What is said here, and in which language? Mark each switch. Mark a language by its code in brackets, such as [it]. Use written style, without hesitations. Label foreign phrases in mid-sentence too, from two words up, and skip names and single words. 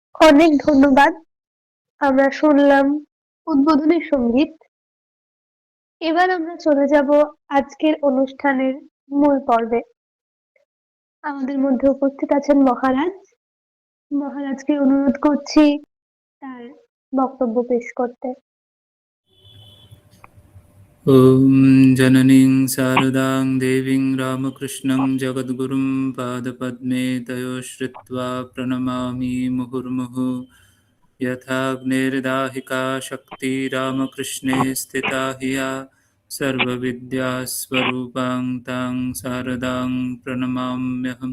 [bn] অনেক ধন্যবাদ। আমরা শুনলাম উদ্বোধনী সঙ্গীত। এবার আমরা চলে যাব আজকের অনুষ্ঠানের মূল পর্বে। আমাদের মধ্যে উপস্থিত আছেন মহারাজ। মহারাজকে অনুরোধ করছি তার বক্তব্য পেশ করতে। [sa] ॐ जननीं शारदां देवीं रामकृष्णं जगद्गुरुं पादपद्मे तयो श्रित्वा प्रणमामि मुहुर्मुहुः। यथाग्नेर्दाहिका शक्ति रामकृष्णे स्थिता हिया सर्वविद्यास्वरूपां तां शारदां प्रणमाम्यहं।